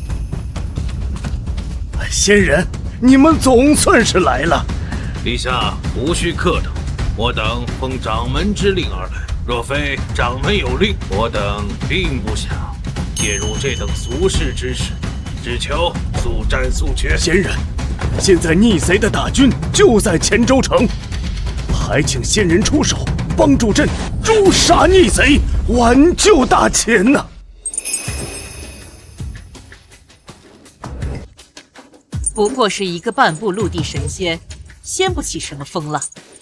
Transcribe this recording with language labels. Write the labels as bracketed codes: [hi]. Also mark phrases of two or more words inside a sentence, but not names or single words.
[zh] 仙人，你们总算是来了。陛下无需客等，我等奉掌门之令而来。若非掌门有令，我等并不想介入這等俗世之事，只求速戰速決。仙人，現在逆賊的大軍就在黔州城，還請仙人出手，幫助朕誅殺逆賊，挽救大黔吶！不過是一個半部陸地神仙，掀不起什麼風浪。